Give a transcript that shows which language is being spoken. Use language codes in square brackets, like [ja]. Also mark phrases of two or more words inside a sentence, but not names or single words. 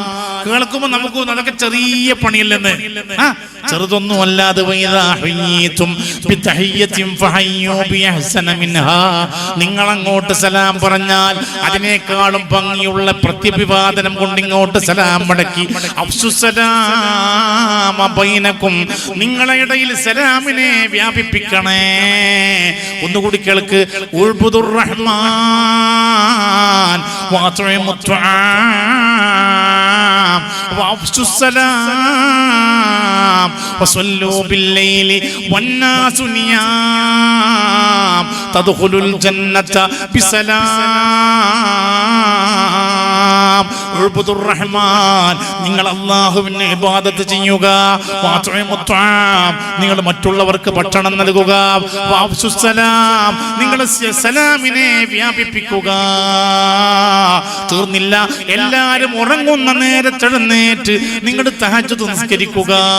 [ml] കേൾക്കുമ്പോ നമുക്ക് അതൊക്കെ ചെറിയ പണിയില്ലെന്ന്, ചെറുതൊന്നും അല്ലാതെ നിങ്ങൾ അങ്ങോട്ട് സലാം പറഞ്ഞാൽ അതിനേക്കാളും ഭംഗിയുള്ള പ്രത്യഭിവാദനം കൊണ്ട് ഇങ്ങോട്ട് സലാം മടക്കി അഫ്സുസലാമബൈനകും, നിങ്ങളുടെ ഇടയിൽ സലാമിനെ വ്യാപിപ്പിക്കണേ. ഒന്നുകൂടി കേൾക്ക്. [ar] اعبدوا الرحمن وأطعموا وأفشوا السلام وصلوا بالليل والناس نيام تدخلوا الجنة بسلام. اعبدوا الرحمن, [ml] നിങ്ങൾ അല്ലാഹുവിനെ ഇബാദത്ത് ചെയ്യുക. [ar] وأطعموا الطعام, [ml] നിങ്ങൾ മറ്റുള്ളവർക്ക് ഭക്ഷണം നൽകുക. [ar] وأفشوا السلام, [ml] നിങ്ങൾ സലാമിനെ വ്യാപിപ്പിക്കുക. തീർന്നില്ല, എല്ലാവരും ഉറങ്ങുന്ന നേരത്ത് എഴുന്നേറ്റ് നിങ്ങൾ തഹജ്ജുദ് നിസ്കരിക്കുക.